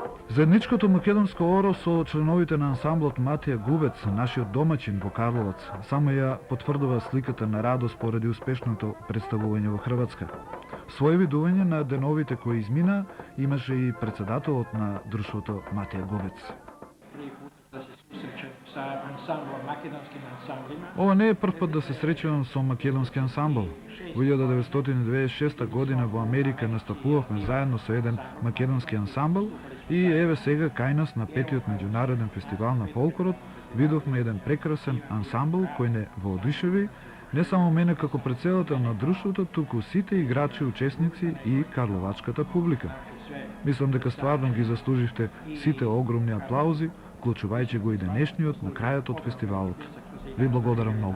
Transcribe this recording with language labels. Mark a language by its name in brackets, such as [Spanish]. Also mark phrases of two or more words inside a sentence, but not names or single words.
[Macedonian] Заедничкото македонско оро со членовите на ансамблот Матија Губец, нашиот домаќин во Карловац, само ја потврдува сликата на радост поради успешното представување во Хрватска. Своје видување на деновите кои измина имаше и председателот на друштвото Матија Губец. [Croatian] Prvi put da se susrećem sa ansamblom, makedonskim ansamblima. [Macedonian] Ова не е прв пат да се среќувам со македонски ансамбл. Во 1996 година во Америка настапувавме заедно со еден македонски ансамбл и еве сега кај нас на 5-тиот меѓународен фестивал на фолклорот видовме еден прекрасен ансамбл кој не воодушеви не само мене како председател на друштвото, туку сите играчи, учесници и карловачката публика. Мислам дека стварно ги заслуживте сите огромни аплаузи, вклучувајќи го и денешниот на крајот од фестивалот. Ви благодарам многу.